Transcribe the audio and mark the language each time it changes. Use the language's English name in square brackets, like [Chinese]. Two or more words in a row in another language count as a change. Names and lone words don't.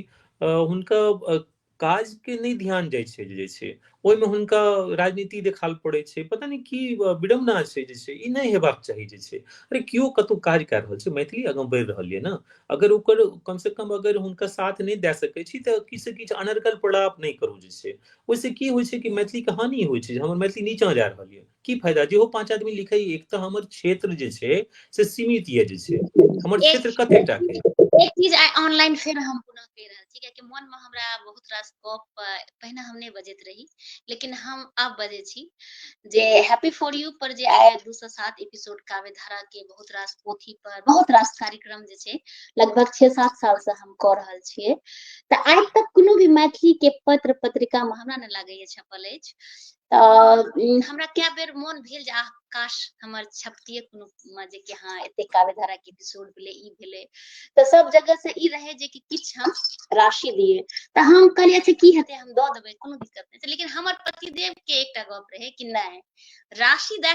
[Maithili] हुनका काज के नहि ध्यान जाइ छै जे छै ओहिमे हुनका राजनीति देखाल पड़ै छै पता नहि की विडम्बना छै जे छै ई नहि हेबाक चाही जे छै अरे केओ कतौ काज कए रहल छै मैथिली आगाँ बढ़ि रहल यऽ ने अगर ओकर कम से कम अगर हुनका साथ नहि दए सकै छी तऽ किछु से किछु अनर्गल प्रलाप नहि करू जे छै ओहिसँ की होइ छै कि मैथिलीके हानि होइ छै जे हमर मैथिली नीचाँ जा रहल यऽ की फायदा जेहो पाँच आदमी लिखै एक तऽ हमर क्षेत्र जे छै से सीमित यऽ जे छै हमर क्षेत्र कतेक टा के एक चीज ऑनलाइन फिर हम पुनः कह रहल छी कियाकि मन में हमरा बहुत रास गप पहिने हम नहीं बजैत रही, लेकिन हम अब बजे छी जे हैप्पी फॉर यू पर जे आए 207 एपिसोड काव्यधारा के बहुत रास पोथी पर बहुत रास कार्यक्रम जे छै लगभग 6-7 साल से हम क रहल छियै, त आइ तक कोनो भी मैथिली के पत्र पत्रिका में हमरा नहीं लागैए छपल अछि। हमरा कए बेर मोन भेल जे आह काश हमर छपतियै कोनो में जे कि हाँ एते काव्यधारा के एपिसोड भेलै ई भेलै, त सब जगह से ई रहे जे कि किछ हम राशि दिए, त हम कहलिए अच्छा की हेतै हम द देबै कोनो दिक्कत नहीं छै, लेकिन हमर पतिदेव के एकटा गप रहे कि नहीं राशि द